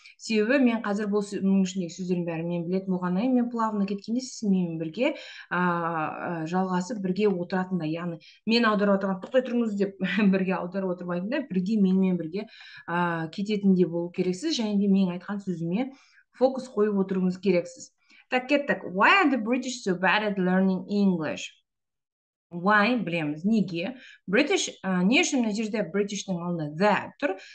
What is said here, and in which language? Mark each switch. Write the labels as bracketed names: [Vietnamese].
[Kazakh] Себебі мен қазір бұл ішіндегі сөздердің бәрін мен білетін болғаннан, мен плавно кеткенде сіз менімен бірге жалғасып бірге отыратындай, яғни мен аударып отырған тоқтай тұрыңыз деп бірге аударып отырмайтында, бірге менімен бірге кететіндей болу керексіз, және де мен айтқан сөзіме фокус қойып отыруыңыз керексіз. Так, кеттік. [English] Why are the British so bad at learning English? [Kazakh] Why? Білеміз. Неге? British, не үшін мына жерде British'тің алдында the тұр?